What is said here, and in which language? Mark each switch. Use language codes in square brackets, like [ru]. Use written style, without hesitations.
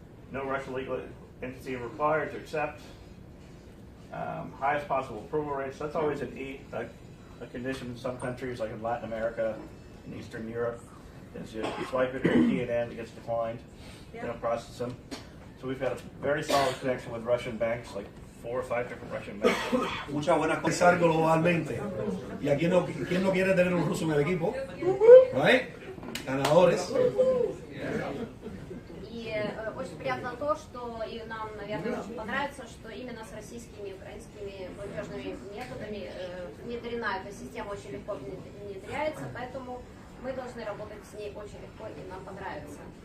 [en] No Russian legal entity required to accept. Highest possible approval rates. That's always a condition in some countries, like in Latin America and Eastern Europe. Is you swipe it or key it in, it gets declined. They don't process them. So we've got a very solid connection with Russian banks, like 4 or 5 different Russian banks. [es] muchas buenas cosas globalmente. ¿Y a quién no quiere tener un ruso en el equipo? [en] Right? [es] Ganadores. [ru] И очень приятно то, что и нам, наверное, очень понравится, что именно с российскими и украинскими платежными методами внедрена эта система, очень легко внедряется, поэтому мы должны работать с ней очень легко, и нам понравится.